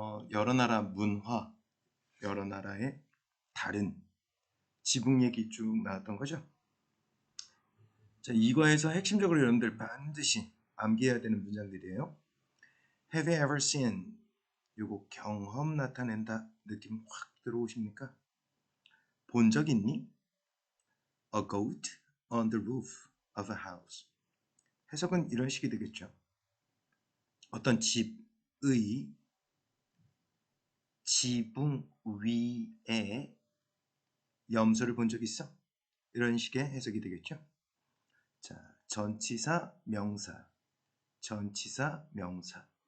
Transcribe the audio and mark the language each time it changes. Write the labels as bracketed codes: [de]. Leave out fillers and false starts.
[ko] 여러 나라 문화, 여러 나라의 다른 지붕 얘기 쭉 나왔던 거죠. 자, 2과에서 핵심적으로 여러분들 반드시 암기해야 되는 문장들이에요. [en] Have you ever seen? [ko] 요거 경험 나타낸다 느낌 확 들어오십니까? 본 적 있니? [en] A goat on the roof of a house. [ko] 해석은 이런 식이 되겠죠. 어떤 집의 지붕 위에 염소를 본 적 있어? 이런 식의 해석이 되겠죠. 자, 전치사, 명사, 전치사, 명사.